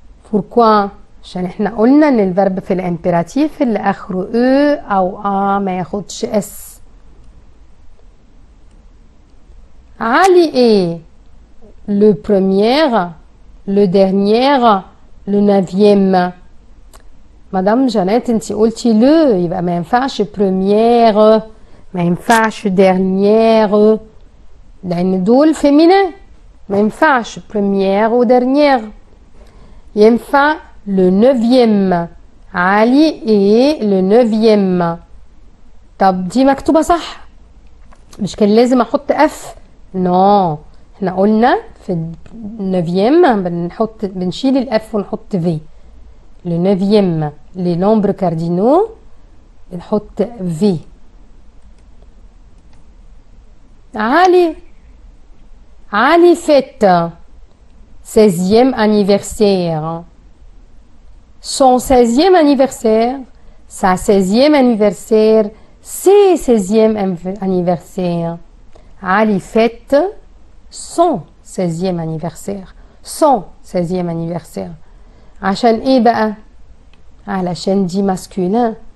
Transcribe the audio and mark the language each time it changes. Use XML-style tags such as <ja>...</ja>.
<ar>Pourquoi? عشان احنا قلنا ان الفرب في الامبيراتيف اللي اخره او ما ياخدش اس.</ar> <fr>علي ايه le premier le dernier le neuvième.</fr> <ar>مدام جانيت انتي قلتي لو يبقى ما ينفعش première ما ينفعش dernière لان دول féminin ما ينفعش première و dernière.</ar> <fr>ينفع le neuvième. علي est le neuvième.</fr> <ar>طب دي مكتوبة صح مش كان لازم احط اف نو احنا قلنا في النوفييم بنشيل الاف ونحط في.</ar> <fr>le neuvième les nombres cardinaux</fr> <ar>بنحط في.</ar> <fr>علي fête 16e anniversaire. Son 16e anniversaire, sa 16e anniversaire, ses 16e anniversaire. Ali fête son 16e anniversaire. Son 16e anniversaire.</fr> <ar>عشان ايه بقى؟ علشان دي masculin.</ar>